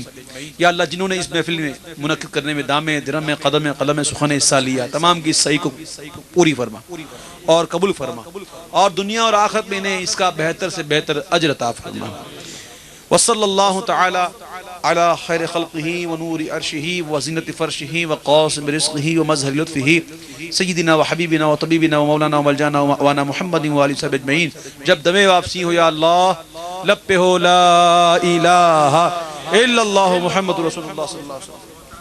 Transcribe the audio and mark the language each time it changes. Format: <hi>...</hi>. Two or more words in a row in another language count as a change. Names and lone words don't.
<ur>یا اللہ جنہوں نے اس محفل میں منعقد کرنے میں دامے درم قدم قلم سخن حصہ لیا، تمام کی صحیح کو پوری فرما اور قبول فرما، اور دنیا اور آخرت میں انہیں اس کا بہتر سے بہتر اجر عطا فرما۔</ur> <ar>وصلی اللہ تعالی علی خیر خلقہ ونور عرشہ وزینت فرشہ وقاسم رزقہ ومظہر لطفہ سیدنا وحبیبنا وطبیبنا ومولانا وملجانا ومأوانا محمد وآلہ وصحبہ اجمعین۔</ar> <ur>جب دم واپسی ہو یا اللہ لب پہ ہو</ur> <ar>لا الہ الا اللہ محمد رسول اللہ صلی اللہ علیہ وسلم۔</ar>